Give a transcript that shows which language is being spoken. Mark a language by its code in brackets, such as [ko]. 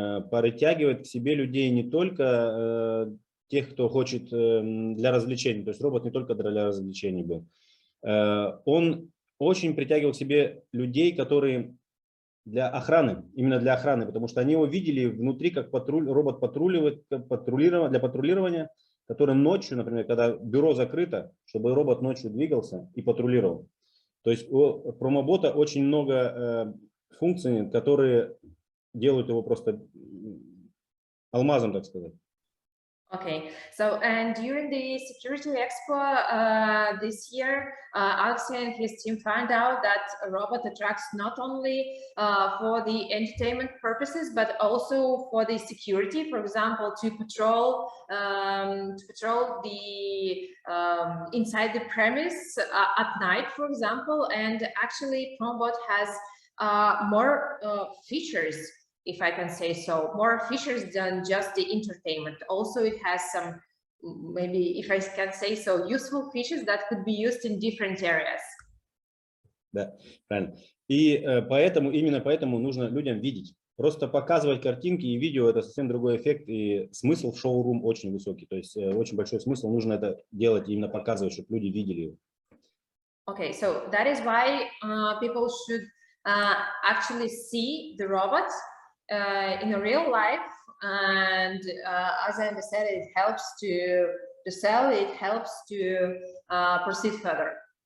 [ru] притягивает к себе людей не только тех, кто хочет для развлечений, то есть робот не только для развлечений был, он очень притягивал к себе людей, которые для охраны, именно для охраны, потому что они его видели внутри как робот для патрулирования, который ночью, например, когда бюро закрыто, чтобы робот ночью двигался и патрулировал. То есть у Promoboта очень много функций, которые делают его просто алмазом, так сказать. [en] Okay, so and during the Security Expo this year, Alexei and his team found out that a robot attracts not only for the entertainment purposes, but also for the security, for example, to patrol the inside the premise at night, for example. And actually, Promobot has more features, if I can say so, more features than just the entertainment. Also, it has some, maybe, if I can say so, useful features that could be used in different areas. [ru] Да, правильно. И поэтому, именно поэтому нужно людям видеть. Просто показывать картинки и видео — это совсем другой эффект, и смысл в шоурум очень высокий. То есть очень большой смысл, нужно это делать, именно показывать, чтобы люди видели его. [en] Okay, so that is why people should actually see the robot in a real life, and as I understand, it helps to sell, it helps to proceed further.